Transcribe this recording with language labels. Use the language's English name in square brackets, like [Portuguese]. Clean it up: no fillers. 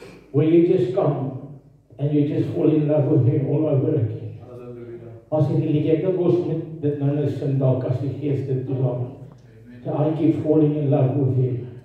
[English] Where you just come, and you just fall in love with Him all over again. [Afrikaans] As ek die liedjie, ek dink ons moet dit nou net sing dalk as die Gees dit toelaat. [English] So I keep falling in love with Him.